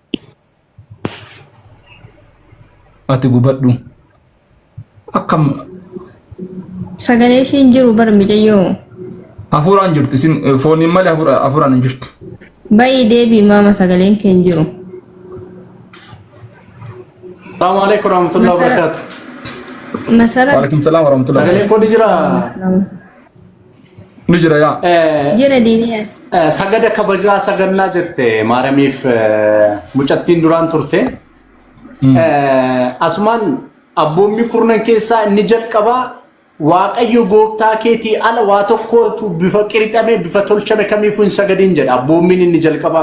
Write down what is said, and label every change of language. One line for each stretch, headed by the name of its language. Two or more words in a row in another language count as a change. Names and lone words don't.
Oromo: Ati gubadhu akkam Sagalee ishiin jiru bar mijayyoo. hafuuraan jirti isin fooniin malee hafuuraan hin jirtu. Bayi deebii maama sagaleen kee hin jiru.
Arabic: السلام عليكم ورحمة الله وبركاته. Masarat. وعليكم السلام ورحمة الله.
Oromo: Sagaleen koo ni jira. Ni jira yaa. Jira diiniyas. Sagada kabajaa sagannaa jette Maaramiif mucattiin duraan turte. Asumaan abboommi kurnan keessaa inni jalqabaa Waaqayyo gooftaa keetii ala waa tokkootu bifa qirixame bifa tolchame kamiifuu hin sagadin jedha abboommiin inni jalqabaa.